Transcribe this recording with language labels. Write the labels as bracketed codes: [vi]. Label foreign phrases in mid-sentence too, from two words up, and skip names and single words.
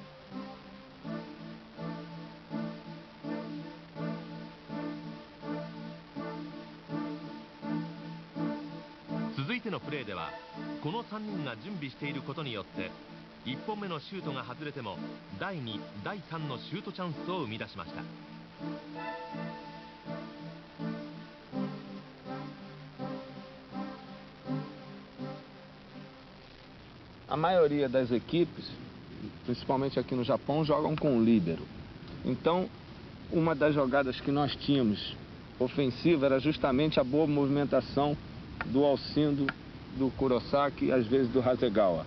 [ja] 続いてのプレーではこの3人が準備していることによって1本目のシュートが外れても第2、第3のシュートチャンスを生み出しました。 [pt] A maioria das equipes, principalmente aqui no Japão, jogam com o líbero. Então, uma das jogadas que nós tínhamos ofensiva era justamente a boa movimentação do Alcindo, do Kurosaki e às vezes do Hasegawa.